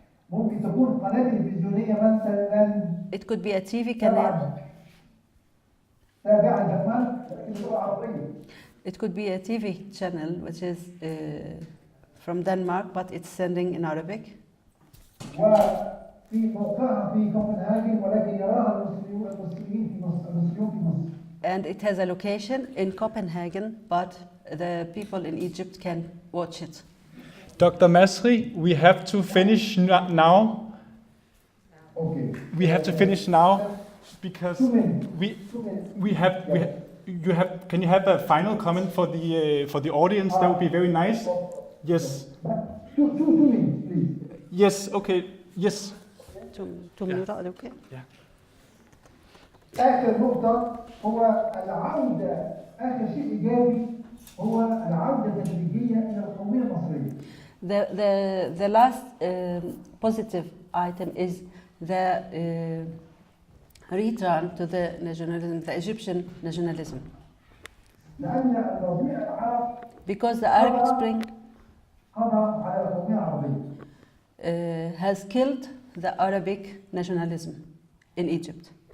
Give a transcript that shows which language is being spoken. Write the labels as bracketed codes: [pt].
[ar] ممكن تكون قناة تلفزيونية مثلا. [en] It could be a TV channel. [ar] تابعة لدنمارك لكن باللغة العربية. [en] It could be a TV channel which is from Denmark but it's sending in Arabic. [ar] وفي موقعها في كوبنهاجن ولكن يراها المصريين في مصر. [en] And it has a location in Copenhagen, but the people in Egypt can watch it. Dr. Masri, we have to finish now. Okay. We have to finish now because 2 minutes. we 2 minutes. we have you have. Can you have a final comment for the audience? That would be very nice. Yes. 2 minutes, please. Yes. Okay. Yes. 2 minutes, okay. [ar] آخر نقطة هو العودة، آخر شيء إيجابي هو العودة التدريجية إلى القومية المصرية. [en] The last positive item is the return to the nationalism, the Egyptian nationalism. [ar] لأن الربيع العربي [en] Because the Arabic Spring [ar] قضى على القومية العربية. [en] has killed the Arabic nationalism in Egypt.